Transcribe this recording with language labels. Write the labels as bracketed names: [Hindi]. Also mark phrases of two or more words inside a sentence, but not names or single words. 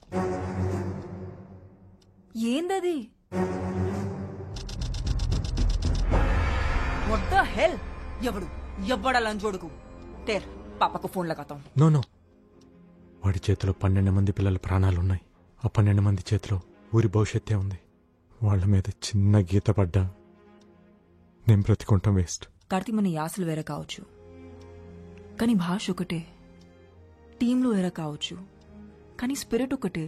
[Telugu] ఏందది? [English] What the hell? [Hindi] ఎవడు ये बड़ा लंचोड़ को तेर पापा को फोन लगाता हूँ. [Telugu] నో నో వాడి చేతిలో 12 మంది పిల్లల ప్రాణాలున్నాయి. ఆ 12 మంది చేతిలో ఊరి భవిష్యత్తే ఉంది. వాళ్ళ మీద చిన్న గీత పడ్డా నేను బ్రతికుంటాం వేస్ట్. కార్తీ మన యాసలు వేరే కావచ్చు, కానీ భాష ఒకటే. టీంలు వేరే కావచ్చు, కానీ స్పిరిట్ ఒకటే.